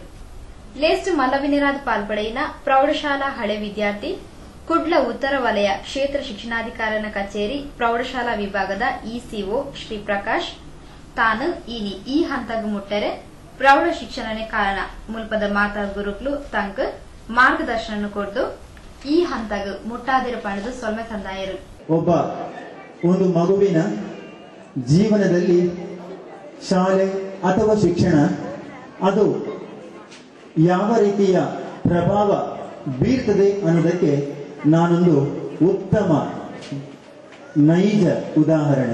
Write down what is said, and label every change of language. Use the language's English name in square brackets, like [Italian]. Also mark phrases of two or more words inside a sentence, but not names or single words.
[Tulu] ಲೇಸ್ಟ್ ಮಲ್ಲವಿನಿರಾದ ಪಾಲ್ಪಡೆಯಿನ ಪ್ರೌಢಶಾಲಾ ಹಳೆ ವಿದ್ಯಾರ್ಥಿ ಕುಡ್ಲ ಉತ್ತರ ವಲಯ ಕ್ಷೇತ್ರ ಶಿಕ್ಷಣಾಧಿಕಾರಿನ ಕಚೇರಿ ಪ್ರೌಢಶಾಲಾ ವಿಭಾಗದ ಇಸಿಒ ಶ್ರೀ ಪ್ರಕಾಶ್ ತಾನು ಇನಿ ಈ ಹಂತಗ ಮುಟ್ಟರೆ ಪ್ರೌಢ ಶಿಕ್ಷಣನೇ ಕಾರಣ ಮುಲ್ಪದ ಮಾತಾ ಗುರುಕ್ಲು ತಂಕ್ ಮಾರ್ಗದರ್ಶನ ಕೊಡ್ದು ಈ ಹಂತಗ ಮುಟ್ಟಾದಿರ ಪಣದು ಸೊಲ್ಮೆ ತಂದಾಯರು. [Kannada] ಒಂದು ಮಗುವಿನ ಜೀವನದಲ್ಲಿ ಶಾಲೆ ಅಥವಾ ಶಿಕ್ಷಣ ಅದು ಯಾವ ರೀತಿಯ ಪ್ರಭಾವ ಬೀರ್ತದೆ ಅನ್ನೋದಕ್ಕೆ ನಾನೊಂದು ಉತ್ತಮ ನೈಜ ಉದಾಹರಣೆ.